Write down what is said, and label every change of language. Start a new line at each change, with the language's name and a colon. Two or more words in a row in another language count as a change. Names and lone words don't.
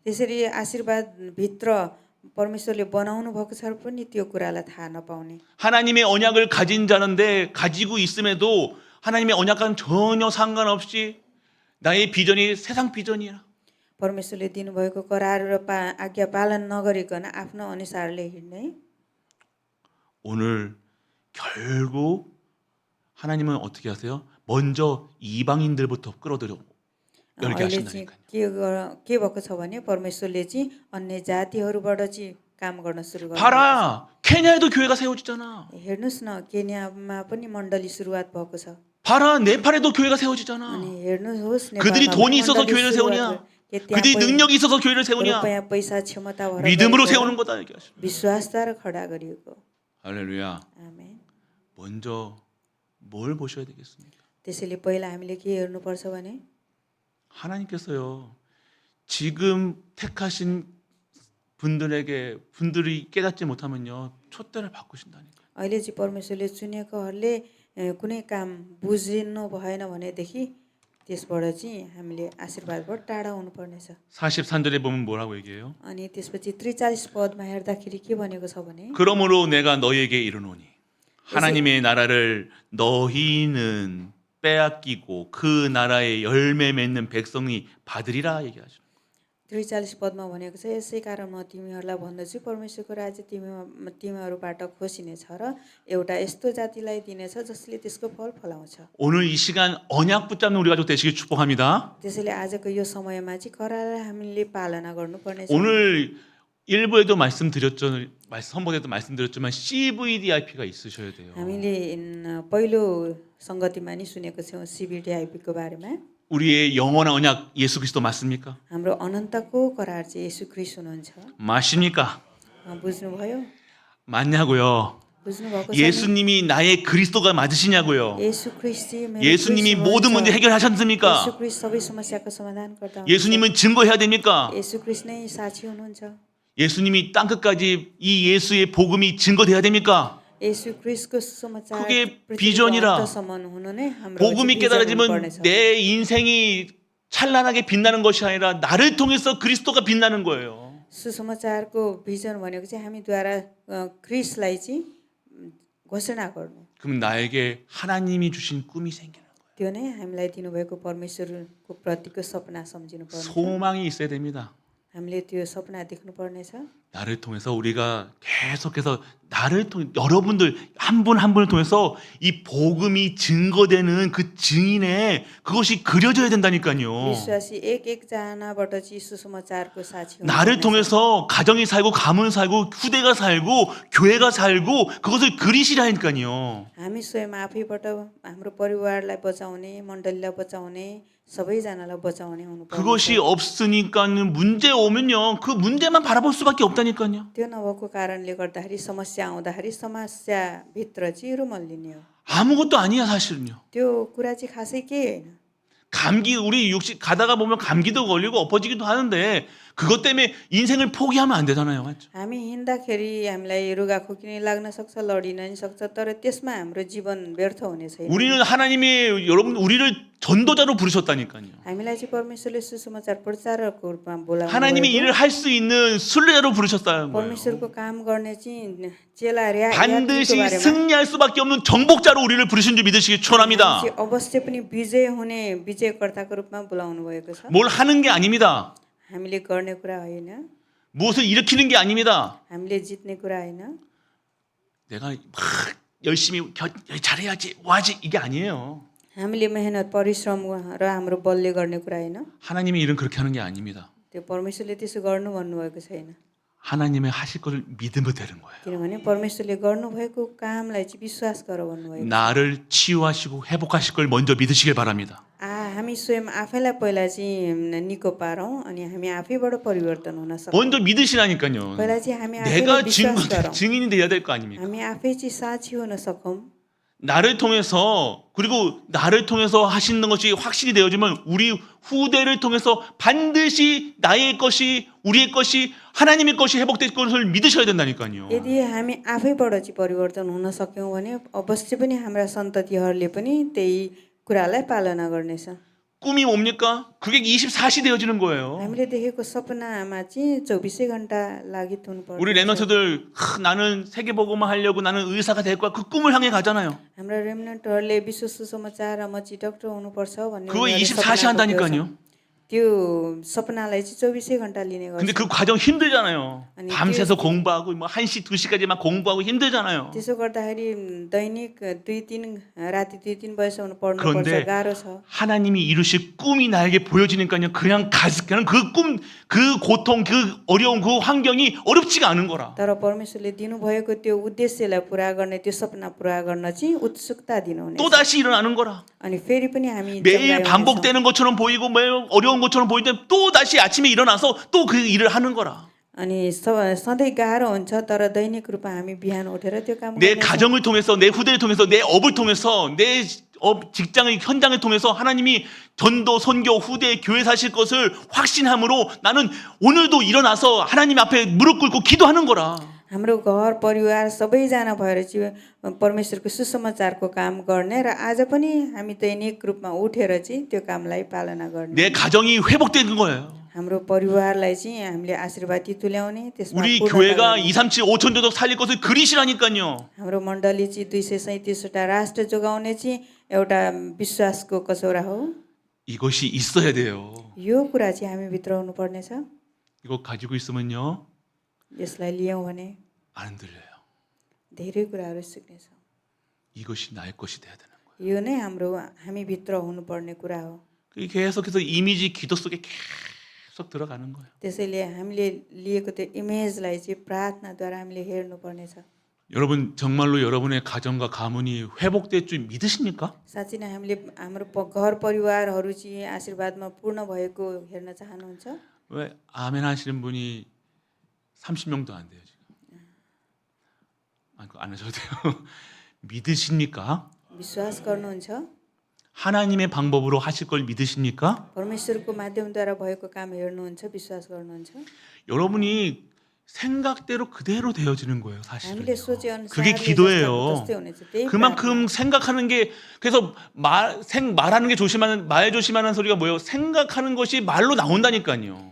Nepali: त्यसरी आशीर्वाद भित्र परमेश्वरले बनाउनु भएको छ पनि त्यो कुरालाई थाहा नपाउने।
Korean: 하나님의 언약을 가진 자는데 가지고 있음에도 하나님의 언약과는 전혀 상관없이 나의 비전이 세상 비전이야.
Nepali: परमेश्वरले दिनुभएको करार र आज्ञा पालन नगरिकन आफ्नो अनुसारले हिँड्ने।
Korean: 오늘 결국 하나님은 어떻게 하세요? 먼저 이방인들부터 끌어들여 열게
Nepali: अहिले चाहिँ
Korean: 하신다니까요.
Nepali: के भएको छ भने परमेश्वरले चाहिँ अन्य जातिहरूबाट चाहिँ काम गर्न सुरु गर्नु।
Korean: 봐라, 케냐에도 교회가 세워지잖아.
Nepali: हेर्नुस् न केन्यामा पनि मण्डली सुरुवात भएको छ।
Korean: 봐라, 네팔에도 교회가 세워지잖아.
Nepali: अनि हेर्नुहोस्
Korean: 그들이
Nepali: नेपालमा
Korean: 돈이
Nepali: पनि
Korean: 있어서
Nepali: मण्डली
Korean: 교회를
Nepali: सुरुवात
Korean: 세우냐?
Nepali: भयो। के त्यहाँ
Korean: 그들이 능력이 있어서 교회를 세우냐?
Nepali: रुपैयाँ पैसा क्षमता भएर
Korean: 믿음으로
Nepali: गरेको
Korean: 세우는 거다 얘기하시죠.
Nepali: विश्वासद्वारा खडा गरिएको।
Korean: 할렐루야.
Nepali: आमेन।
Korean: 먼저 뭘 보셔야 되겠습니까?
Nepali: त्यसैले पहिला हामीले के हेर्नुपर्छ भने
Korean: 하나님께서요. 지금 택하신 분들이 깨닫지 못하면요. 촛대를 바꾸신다니까.
Nepali: अहिले चाहिँ परमेश्वरले चुनेकोहरूले कुनै काम बुझिनु भएन भनेदेखि त्यसबाट चाहिँ हामीले आशीर्वादबाट टाढा हुनुपर्नेछ।
Korean: 43절에 보면 뭐라고 얘기해요?
Nepali: अनि त्यसपछि 43 पदमा हेर्दाखेरि के भनेको छ भने
Korean: 그러므로 내가 너희에게 이르노니 하나님의 나라를 너희는 빼앗기고 그 나라의 열매 맺는 백성이 받으리라 얘기하죠.
Nepali: 43 पदमा भनेको छ यसै कारण म तिमीहरूलाई भन्दछु परमेश्वरको राज्य तिमीहरूबाट खोसिनेछ र एउटा यस्तो जातिलाई दिनेछ जसले त्यसको फल फलाउँछ।
Korean: 오늘 이 시간 언약 붙잡는 우리 가족 되시길 축복합니다.
Nepali: त्यसैले आजको यो समयमा चाहिँ करारलाई हामीले पालना गर्नुपर्नेछ।
Korean: 오늘 일부에도 선보에도 말씀드렸지만 CVDIP가 있으셔야 돼요.
Nepali: हामीले पहिलो संगतिमा नि सुनेको छौँ CVDIPको बारेमा।
Korean: 우리의 영원한 언약 예수 그리스도 맞습니까?
Nepali: हाम्रो अनन्तको करार चाहिँ येशू ख्रीष्ट हुनुहुन्छ।
Korean: 맞습니까?
Nepali: बुझ्नुभयो?
Korean: 맞냐고요?
Nepali: बुझ्नुभएको छ?
Korean: 예수님이 나의 그리스도가 맞으시냐고요?
Nepali: येशू ख्रीष्ट चाहिँ मेरो
Korean: 예수님이
Nepali: क्रिस्ट
Korean: 모든 문제
Nepali: हुनुहुन्छ।
Korean: 해결하셨습니까?
Nepali: येशू ख्रीष्ट सबै समस्याको समाधान गर्दा हुनुहुन्छ।
Korean: 예수님은 증거해야 됩니까?
Nepali: येशू ख्रीष्ट नै साक्षी हुनुहुन्छ।
Korean: 예수님이 땅끝까지 이 예수의 복음이 증거돼야 됩니까?
Nepali: येशू ख्रीष्टको सुसमाचार
Korean: 그게
Nepali: पृथ्वीको
Korean: 비전이라.
Nepali: अन्तसम्म हुनु नै हाम्रो
Korean: 복음이
Nepali: चाहिँ
Korean: 깨달아지면
Nepali: बिजन हुनुपर्नेछ।
Korean: 내 인생이 찬란하게 빛나는 것이 아니라 나를 통해서 그리스도가 빛나는 거예요.
Nepali: सुसमाचारको भिजन भनेको चाहिँ हामीद्वारा ख्रीष्टलाई चाहिँ घोषणा गर्नु।
Korean: 그럼 나에게 하나님이 주신 꿈이 생기는 거예요.
Nepali: त्यो नै हामीलाई दिनुभएको परमेश्वरको प्रतिको सपना सम्झिनु पर्छ।
Korean: 소망이 있어야 됩니다.
Nepali: हामीले त्यो सपना देख्नु पर्नेछ।
Korean: 나를 통해서 우리가 계속해서 나를 통해 여러분들 한 분 한 분을 통해서 이 복음이 증거되는 그 증인의 그것이 그려져야 된다니까요.
Nepali: विश्वासी एकजनाबाट चाहिँ सुसमाचारको साक्षी
Korean: 나를
Nepali: हुनुपर्नेछ।
Korean: 통해서 가정이 살고 가문 살고 후대가 살고 교회가 살고 그것을 그리시라니까요.
Nepali: हामी स्वयं आफैबाट हाम्रो परिवारलाई बचाउने मण्डलीलाई बचाउने सबैजनालाई बचाउने हुनुपर्छ।
Korean: 그것이 없으니까는 문제 오면요 그 문제만 바라볼 수밖에 없다니까요.
Nepali: त्यो नभएको कारणले गर्दाखेरि समस्या आउँदाखेरि समस्याभित्र चाहिँ रुमल्लिने हो।
Korean: 아무것도 아니야 사실은요.
Nepali: त्यो कुरा चाहिँ खासै के होइन।
Korean: 감기 우리 육식 가다가 보면 감기도 걸리고 엎어지기도 하는데 그것 때문에 인생을 포기하면 안 되잖아요. 맞죠?
Nepali: हामी हिँड्दाखेरि हामीलाई रुगाखोकी लाग्न सक्छ, लडिन नि सक्छ, तर त्यसमा हाम्रो जीवन व्यर्थ हुने छैन।
Korean: 우리는 하나님이 여러분 우리를 전도자로 부르셨다니까요.
Nepali: हामीलाई चाहिँ परमेश्वरले सुसमाचार प्रचारकको रूपमा बोलाउनु
Korean: 하나님이
Nepali: भएको।
Korean: 일을 할 수 있는 순례자로 부르셨다는 거예요.
Nepali: परमेश्वरको काम गर्ने चाहिँ चेलाहरू यात्रीको
Korean: 반드시
Nepali: बारेमा
Korean: 승리할 수밖에 없는 정복자로 우리를 부르신 줄 믿으시기 축원합니다.
Nepali: चाहिँ अवश्य पनि विजय हुने विजयकर्ताको रूपमा बोलाउनु भएको छ।
Korean: 뭘 하는 게 아닙니다.
Nepali: हामीले गर्ने कुरा होइन,
Korean: 무엇을 일으키는 게 아닙니다.
Nepali: हामीले जित्ने कुरा होइन।
Korean: 내가 막 열심히 잘해야지, 뭐하지 이게 아니에요.
Nepali: हामीले मेहनत परिश्रम र हाम्रो बलले गर्ने कुरा होइन।
Korean: 하나님의 일은 그렇게 하는 게 아닙니다.
Nepali: त्यो परमेश्वरले त्यसो गर्नु भन्नुभएको छैन।
Korean: 하나님의 하실 것을 믿으면 되는 거예요.
Nepali: किनभने परमेश्वरले गर्नुभएको कामलाई चाहिँ विश्वास गर भन्नुभएको।
Korean: 나를 치유하시고 회복하실 걸 먼저 믿으시길 바랍니다.
Nepali: हामी स्वयं आफैलाई पहिला चाहिँ निको पारौँ अनि हामी आफैबाट परिवर्तन हुन सक्छौँ।
Korean: 먼저 믿으시라니까요.
Nepali: पहिला चाहिँ हामी
Korean: 내가
Nepali: आफैलाई विश्वास गरौँ।
Korean: 증인이 돼야 될 거 아닙니까?
Nepali: हामी आफै चाहिँ साक्षी हुन सकौँ।
Korean: 나를 통해서 그리고 나를 통해서 하시는 것이 확신이 되어지면 우리 후대를 통해서 반드시 나의 것이 우리의 것이 하나님의 것이 회복될 것을 믿으셔야 된다니까요.
Nepali: यदि हामी आफैबाट चाहिँ परिवर्तन हुन सक्यौँ भने अवश्य पनि हाम्रा सन्ततिहरूले पनि त्यही कुरालाई पालना गर्नेछ।
Korean: 꿈이 뭡니까? 그게 24시 되어지는 거예요.
Nepali: हामीले देखेको सपनामा चाहिँ 24 घण्टा लागित हुनुपर्छ।
Korean: 우리 랩런트들 나는 세계복음화 하려고 나는 의사가 될 거야. 그 꿈을 향해 가잖아요.
Nepali: हाम्रो रेमनेन्टहरूले विश्व सुसमाचार म चाहिँ डक्टर हुनुपर्छ भन्ने
Korean: 그거
Nepali: उनीहरूले
Korean: 24시
Nepali: सपना
Korean: 한다니까요.
Nepali: देख्छन्। त्यो सपनालाई चाहिँ 24 घण्टा लिने
Korean: 근데
Nepali: गर्छ।
Korean: 그 과정 힘들잖아요. 아니, 밤새서 공부하고 뭐 1시, 2시까지 막 공부하고 힘들잖아요.
Nepali: त्यसो गर्दाखेरि दैनिक 2-3 राति 2-3 बजेसम्म पढ्नु
Korean: 그런데
Nepali: पर्छ, गाह्रो छ।
Korean: 하나님이 이루실 꿈이 나에게 보여지니까요. 그냥 그 꿈, 그 고통, 그 어려운 그 환경이 어렵지가 않은 거라.
Nepali: तर परमेश्वरले दिनुभएको त्यो उद्देश्यलाई पुरा गर्ने, त्यो सपना पुरा गर्न चाहिँ उत्सुकता दिनुहुने।
Korean: 또 다시 일어나는 거라.
Nepali: अनि फेरि पनि हामी
Korean: 매일
Nepali: जगाउने छौँ।
Korean: 반복되는 것처럼 보이고 매일 어려운 것처럼 보이는데 또 다시 아침에 일어나서 또 그 일을 하는 거라.
Nepali: अनि सधैँ गाह्रो हुन्छ, तर दैनिक रूपमा हामी बिहान उठेर त्यो काम
Korean: 내
Nepali: गर्नेछौँ।
Korean: 가정을 통해서 내 후대를 통해서 내 업을 통해서 내 직장의 현장을 통해서 하나님이 전도, 선교, 후대, 교회 사실 것을 확신함으로 나는 오늘도 일어나서 하나님 앞에 무릎 꿇고 기도하는 거라.
Nepali: हाम्रो घर परिवार सबैजना भएर चाहिँ परमेश्वरको सुसमाचारको काम गर्ने र आज पनि हामी दैनिक रूपमा उठेर चाहिँ त्यो कामलाई पालना गर्ने।
Korean: 내 가정이 회복되는 거예요.
Nepali: हाम्रो परिवारलाई चाहिँ हामीले आशीर्वादी तुल्याउने, त्यसमा
Korean: 우리
Nepali: पूर्णता
Korean: 교회가
Nepali: गर्ने।
Korean: 237 5천 조적 살릴 것을 그리시라니까요.
Nepali: हाम्रो मण्डली चाहिँ 237वटा राष्ट्र जोगाउने चाहिँ एउटा विश्वासको कसौरा हो।
Korean: 이것이 있어야 돼요.
Nepali: यो कुरा चाहिँ हामी भित्र हुनुपर्नेछ।
Korean: 이거 가지고 있으면요.
Nepali: यसलाई लियौँ भने
Korean: 안 흔들려요.
Nepali: धेरै कुराहरू सिक्नेछौँ।
Korean: 이것이 나의 것이 돼야 되는 거예요.
Nepali: यो नै हामी भित्र हुनुपर्ने कुरा हो।
Korean: 그게 계속해서 이미지 기도 속에 계속 들어가는 거예요.
Nepali: त्यसैले हामीले लिएको त्यो इमेजलाई चाहिँ प्रार्थनाद्वारा हामीले हेर्नुपर्नेछ।
Korean: 여러분 정말로 여러분의 가정과 가문이 회복될 줄 믿으십니까?
Nepali: साँच्चै नै हामीले हाम्रो घर परिवारहरू चाहिँ आशीर्वादमा पूर्ण भएको हेर्न चाहनुहुन्छ?
Korean: 왜 아멘 하시는 분이 30명도 안 돼요 지금. 안 하셔도 돼요. 믿으십니까?
Nepali: विश्वास गर्नुहुन्छ?
Korean: 하나님의 방법으로 하실 걸 믿으십니까?
Nepali: परमेश्वरको माध्यमद्वारा भएको काम हेर्नुहुन्छ, विश्वास गर्नुहुन्छ?
Korean: 여러분이 생각대로 그대로 되어지는 거예요, 사실은.
Nepali: हामीले सोचे अनुसार
Korean: 그게 기도예요.
Nepali: जस्तै हुनेछ। त्यही
Korean: 그만큼 생각하는 게 그래서 말하는 게 말 조심하는 소리가 뭐예요? 생각하는 것이 말로 나온다니까요.